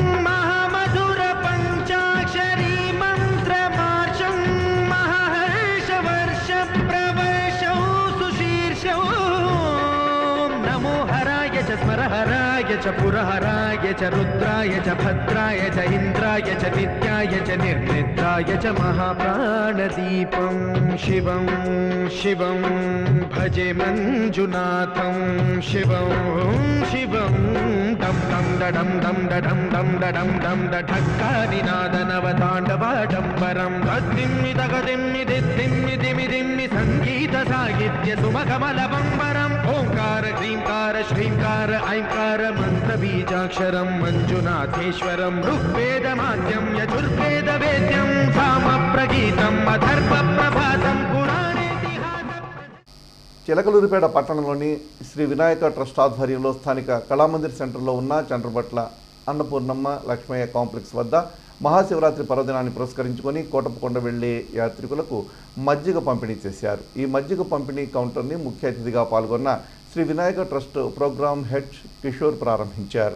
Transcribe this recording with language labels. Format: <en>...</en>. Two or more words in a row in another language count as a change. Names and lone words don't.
<sa>महामधुरपञ्चाक्षरी मन्त्रमार्षं महाहर्षवर्षप्रवर्षौ सुशीर्षौ नमो हराय च स्मरहराय च पुरहराय च रुद्राय च भद्राय च इन्द्राय च नित्याय च निर्निद्राय च महाप्राणदीपं शिवं शिवं भजे मञ्जुनाथं शिवं शिवं दं दं डडं दं डडं दं डडं दं डढक्कानिनादनवताण्डवाडम्बरं तद्दिम्मि तगदिम्मि दिद्दिम्मि दिमि दिम्मि सङ्गीतसाहित्य सुमकमलबम्बरम् ओङ्कार ह्रीङ्कार श्रीङ्कार ऐङ्कार मन्त्रबीजाक्षरं मञ्जुनाथेश्वरं ऋग्वेदमाद्यं यजुर्वेदवेद्यं सामप्रगीतम् अथर्वप्रभातं पुराणेतिहासं</sa> <te>చిలకలూరిపేట పట్టణంలోని శ్రీ వినాయక ట్రస్ట్ ఆధ్వర్యంలో స్థానిక కళామందిర్ సెంటర్లో ఉన్న చంద్రపట్ల అన్నపూర్ణమ్మ లక్ష్మయ్య కాంప్లెక్స్ వద్ద మహాశివరాత్రి పర్వదినాన్ని పురస్కరించుకొని కోటప్పకొండ వెళ్లే యాత్రికులకు మజ్జిగ పంపిణీ చేశారు. ఈ మజ్జిగ పంపిణీ కౌంటర్ని ముఖ్య అతిథిగా పాల్గొన్న శ్రీ వినాయక ట్రస్ట్</te> <en>program head</en> <te>కిషోర్ ప్రారంభించారు.</te>